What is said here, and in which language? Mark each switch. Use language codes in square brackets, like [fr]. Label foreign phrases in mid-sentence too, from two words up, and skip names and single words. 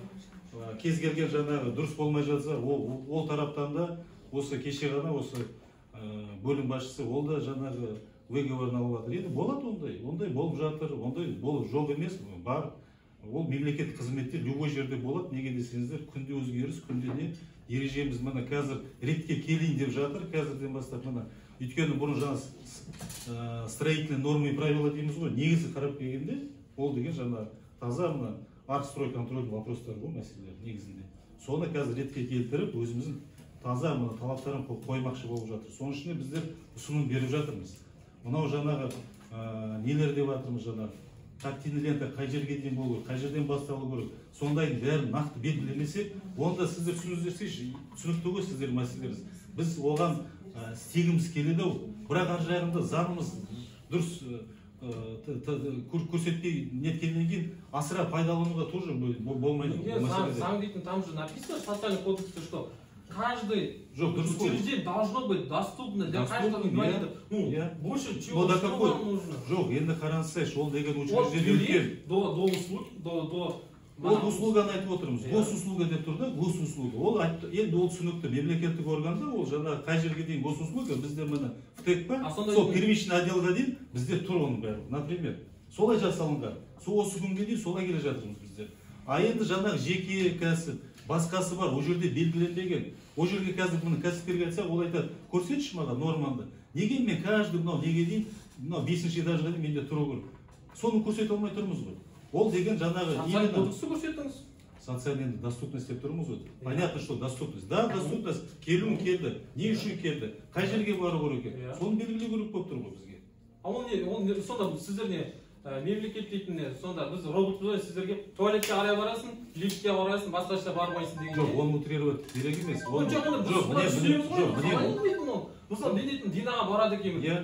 [kk] Кез келген жаңағы дұрыс болмай жатса, ол тараптан да осы кеше ғана осы бөлім басшысы ол да жаңағы выговорын алып жатыр. Енді болады ондай болып жатыр, ондай болып жоқ емес, бар. Ол мемлекеттік қызметте любой жерде болады. Неге десеңіздер, күнде өзгеріс, күнде не ережеміз мына қазір ретке келейін деп жатыр, қазірден бастап мына. Өйткені бұрын жаңа [ru] строительные нормы и правила [kk] дейміз ғой, негізі қарап келгенде, ол деген жаңа таза мына [ru] арт-строй контроль [kk] вопростар ғой, мәселелер негізінде. Соны қазір ретке келтіріп, өзіміздің таза талаптарын қоймақшы болып жатыр. Соның ішінде біздер ұсыным беріп жатырмыз. Мынау жаңағы нелер деп жатырмыз жаңағы. [ru] Тактильный лента [kk] қай жерге дейін болу керек, қай жерден басталу керек. Сондайдың бәрін нақты белгілемесек, онда сіздер түсінікті ғой сіздер мәселелеріңіз. Біз оған істегіміз келеді, бірақ ар жағында заңымыз дұрыс көрсетпей неткеннен кейін асыра пайдалануға тоже болмайды. Заң дейтін [ru] там же написано в социальном кодексе, что каждый учреждение должно быть доступно для каждого инвалида. Ну, больше чего вам нужно? [kk] Жоқ, енді қараңызшы, ол деген учреждение [ru] до услуг, до [kk] ол услуганы айтып отырмыз. Госуслуга деп тұр да, госуслуга. Ол енді ол түсінікті мемлекеттік органда, ол жаңа қай жерге дейін госуслуга, бізде міне ФТЭК па, сол [ru] первичный отделға [kk] дейін бізде тұр оның бәрі. Например, солай жасалынған. Осы күнге дейін солай келе жатырмыз біздер. А енді жаңағы жеке кәсіп, басқасы бар, ол жерде белгіленбеген. Ол жерге қазір міне кәсіпкерге айтсақ, ол айтады, көрсетші маған норманды. Неге мен каждый мынау неге дейін, мынау 5-ші этажға дейін менде тұру керек. Соны көрсете алмай тұрмыз ғой. Ол деген жаңағы [ru] социальный кодексті [kk] көрсеттіңіз. [ru] Социальный доступность [kk] деп тұрмыз ғой. [ru] Понятно, что доступность. Да, доступность. [kk] Келуін келді. Не үшін келді? Қай жерге бару керек екен? Соны белгілеу керек болып тұр ғой бізге. Ол сонда сіздер не мемлекет дейтін сонда біз роботпыз, сіздерге туалетке қарай барасың, лифтке барасың, басқа жерге бармайсың деген. Жоқ, оны утрировать керек емес. Мысалы, мен дейтін Динаға барады екенмін.